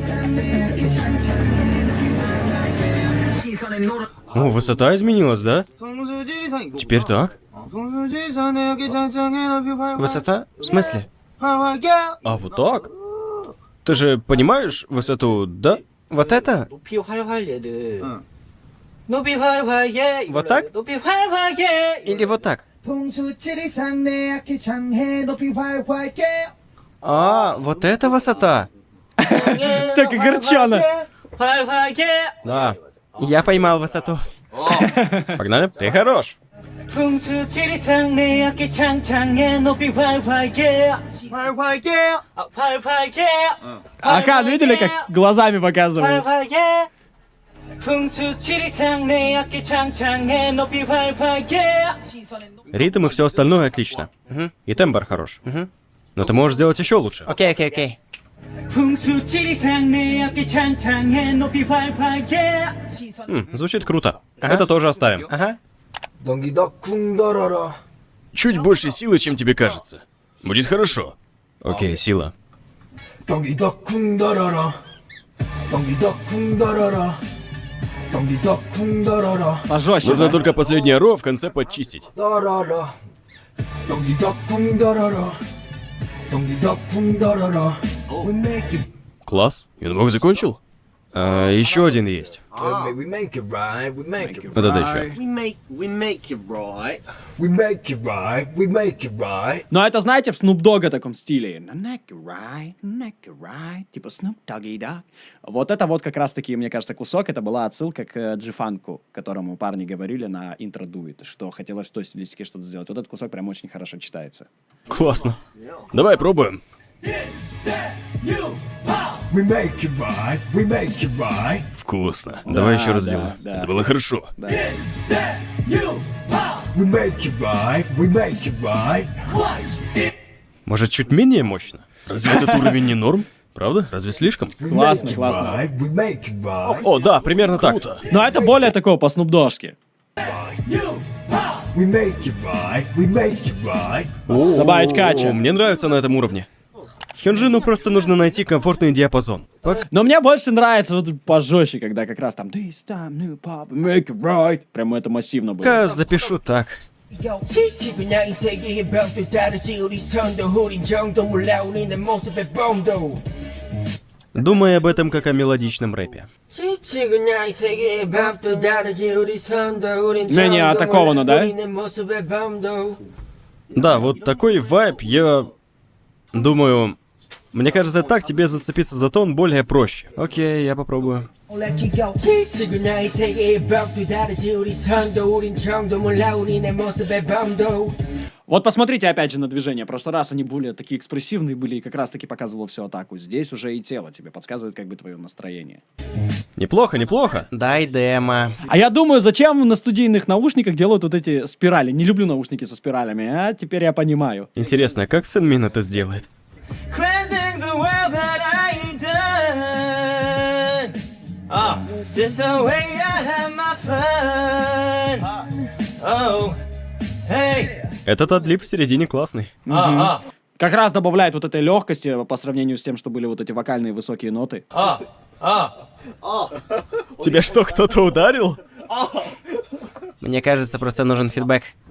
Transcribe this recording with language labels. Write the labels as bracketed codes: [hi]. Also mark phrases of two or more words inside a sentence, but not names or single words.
[ru] О, высота изменилась, да? Теперь так? Высота? В смысле? А вот так? Ты же понимаешь высоту, да? Вот это? [ko] 높이 활활 얘를 높이 활활 얘 [ru] Вот так? [ko] 높이 활활 얘 [ru] Или вот так? [ko] 풍수지리상 내 악기 장해 높이 활활 얘 [ru] А, вот это высота. Так огорченно. [ko] 활활 얘 [ru] Да. Я поймал высоту. Погнали? Ты хорош. [ko] 풍수지리상 내 악기 장창해 높이 활활 얘 활활 얘 활활 얘 [ru] Ага, видели, как глазами показывает? [ko] 활활 얘 풍수지리상 내 악기 장창해 높이 활활 얘 [ru] Ритм и все остальное отлично. И тембр хорош. Но ты можешь сделать еще лучше. Окей. [ko] 풍수지리상 내 악기 장창해 높이 활활 얘 [ru] Звучит круто. Это тоже оставим. Ага. [ko] 덩기다 쿵더러러 [ru] Чуть больше силы, чем тебе кажется. Будет хорошо. Окей, сила. [ko] 덩기다 쿵더러러 덩기덕 쿵더러러 덩기덕 쿵더러러 [ru] Пожестче, Нужно да? только последнее ро в конце подчистить. [ko] 더러러 덩기덕 쿵더러러 덩기덕 쿵더러러 [en] We make it [ru] Класс. Я думал, закончил. Еще один есть. [en] we make it right, we make it [ru] Вот это еще. [en] We make it right. we make it right, we make it right. [ru] Но это, знаете, в Snoop Dogg таком стиле. [en] Neck right, [ru] типа Snoop Doggy Dogg. Вот это вот как раз-таки, мне кажется, кусок, это была отсылка к G-фанку, которому парни говорили на интро Дует, что хотелось в той стилистике что-то сделать. Вот этот кусок прям очень хорошо читается. Классно. Давай пробуем. [en] We make it right, we make it right. [ru] Вкусно. Давай еще раз да, сделаем. да. Это было хорошо. [en] We make it right, we make it right. [ru] Может, чуть менее мощно? Разве этот уровень не норм? Правда? Разве слишком? Классно, [en] Make it [ru] классно. [en] right, we make it right. [ru] О, да, примерно так. Но это более такого по Snoop Dogg-шке. [en] We make it right, we make it right. [ru] Добавить кача. О, мне нравится на этом уровне. Хёнджину просто нужно найти комфортный диапазон. Но мне больше нравится вот пожестче, когда как раз там [en] This time new pop, make it right. [ru] Прям это массивно было. Пока запишу так. [ko] 지치 그냥 이 세계의 벽도 다르지 우리 선도 우린 정도 몰라 우리는 모습의 봄도 [ru] Думай об этом как о мелодичном рэпе. [ko] 지치 그냥 이 세계의 벽도 다르지 우리 선도 우린 [ru] Менее [ko] 정도 [ru] атакованно, [ko] 몰라 [ru] да? [ko] 우리는 모습의 봄도 [ru] Да, вот такой вайб, я думаю... Мне кажется, так тебе зацепиться за тон более проще. Окей, я попробую. [ko] 지치 그냥 이 세계의 벽도 다르지 우리 선도 우린 정도 몰라 우리는 모습의 봄도 [ru] Вот посмотрите опять же на движение. В прошлый раз они более такие экспрессивные были и как раз таки показывало всю атаку. Здесь уже и тело тебе подсказывает как бы твое настроение. Неплохо, неплохо. Дай демо. А я думаю, зачем на студийных наушниках делают вот эти спирали? Не люблю наушники со спиралями, а теперь я понимаю. Интересно, как Сэнмин это сделает? [en] Cleansing the world that I ain't done. Since the way I have my fun. Oh, hey. [ru] Этот отлип в середине классный. Как раз добавляет вот этой легкости по сравнению с тем, что были вот эти вокальные высокие ноты. Тебя что, кто-то ударил? Мне кажется, просто нужен фидбэк.